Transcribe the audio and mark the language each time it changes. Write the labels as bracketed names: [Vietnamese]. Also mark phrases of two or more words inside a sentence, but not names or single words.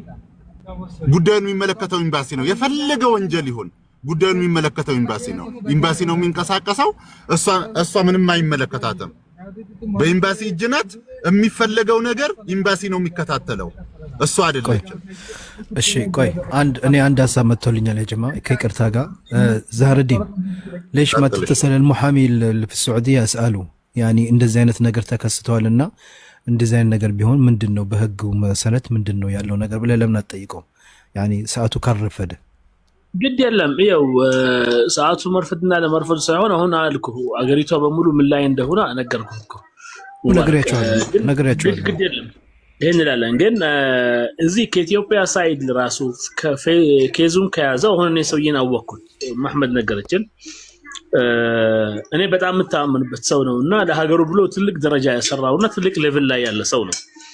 [Amharic] ጉዳዩን የሚመለከተው ኤምባሲ ነው። የፈለገ ወንጀል ይሁን ጉዳዩን የሚመለከተው ኤምባሲ ነው። ኤምባሲ ነው የሚንቀሳቀሰው። እሷ ምንም አይመለከታትም። በኤምባሲ እጅ ናት። የሚፈለገው ነገር ኤምባሲ ነው የሚከታተለው፣ እሱ አይደለችም። እሺ ቆይ እኔ አንድ ሀሳብ መጥቶልኛል [Arabic] يا جماعه [Amharic] ከይቅርታ ጋር ዛህርዲን [Arabic] ليش ما تتصل المحامي في السعوديه اساله يعني [Amharic] እንደዚህ አይነት ነገር ተከስተዋልና እንደዚህ አይነት ነገር ቢሆን ምንድነው በህጉ መሰረት ምንድነው ያለው ነገር ብለህ ለምን አትጠይቀው? يعني ሰዓቱ ካረፈደ ግድ የለም። ይኸው ሰዓቱ መርፈድና ለመርፈድ ሳይሆን አሁን አልኩህ አገሪቷ በሙሉ ምን ላይ እንደሆነ ነገርኩህ እኮ ነግሬያቸዋለሁ። ግድ የለም ይሄን እንላለን። ግን እዚህ ከኢትዮጵያ ሳይድ ራሱ ከኬዙን ከያዘው አሁን እኔ ሰውዬን አወቅኩት። መሐመድ ነገረችን። እኔ በጣም የምታምንበት ሰው ነውና ለሀገሩ ብሎ ትልቅ ደረጃ ያሰራውና ትልቅ ሌቭል ላይ ያለ ሰው ነው።